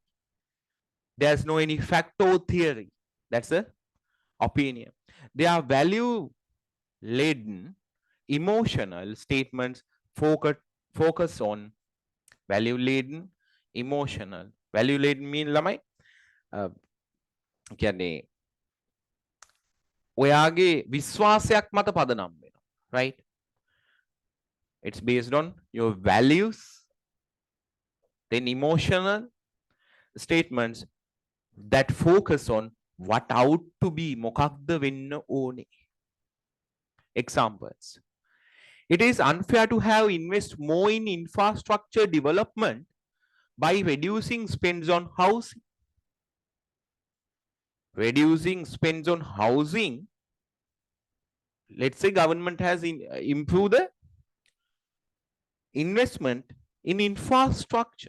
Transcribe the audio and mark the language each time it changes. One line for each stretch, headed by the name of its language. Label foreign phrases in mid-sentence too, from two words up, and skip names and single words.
English: There's no any fact or theory. That's a opinion. They are value laden, emotional statements focus on value laden, emotional. Value laden mean
Sinhala: ළමයි කියන්නේ ඔයාගේ විශ්වාසයක් මත පදනම් වෙනවා,
English: right? It's based on your values, then emotional statements that focus on what out to be
Sinhala: මොකක්ද වෙන්න ඕනේ.
English: Examples. It is unfair to have invest more in infrastructure development by reducing spends on housing. Reducing spends on housing, let's say government has improved the investment in infrastructure.